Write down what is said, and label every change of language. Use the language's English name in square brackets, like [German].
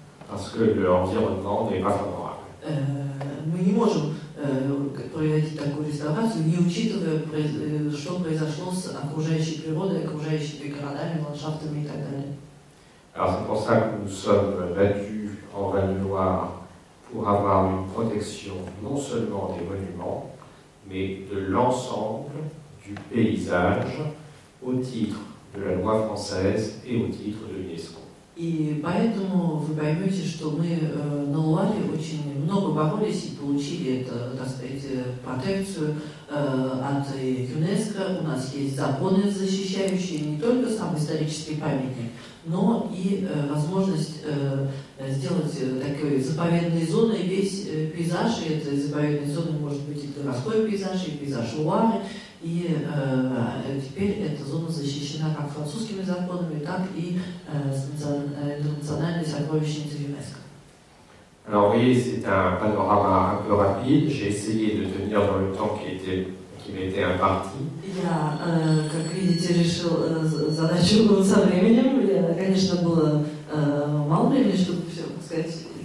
[French] parce que l'environnement n'est pas favorable. [Russian] Мы не можем проводить такую реставрацию, не учитывая, что произошло с окружающей природой, окружающими городами, ландшафтами и так далее. [French] Alors c'est pour ça que nous sommes battus en Val-de-Loire pour avoir une protection non seulement des monuments, mais de l'ensemble du paysage au titre de la loi française et au titre de l'UNESCO. [Russian] И поэтому вы поймете, что мы на Луаре очень много боролись и получили это, так сказать, протекцию от ЮНЕСКО. У нас есть законы, защищающие не только сам исторический памятник, но и возможность сделать такой заповедной зоной весь пейзаж. И этой заповедной зоной может быть и городской пейзаж, и пейзаж Луары. И теперь эта зона защищена как французскими законами, так и национальной сокровищницей ЮНЕСКО. [French] Alors vous voyez, c'est un panorama un peu rapide. J'ai essayé de tenir dans le temps qui m'était imparti. [Russian] Я, как видите, решил задачу со временем. Конечно, было мало времени, чтобы все сказать.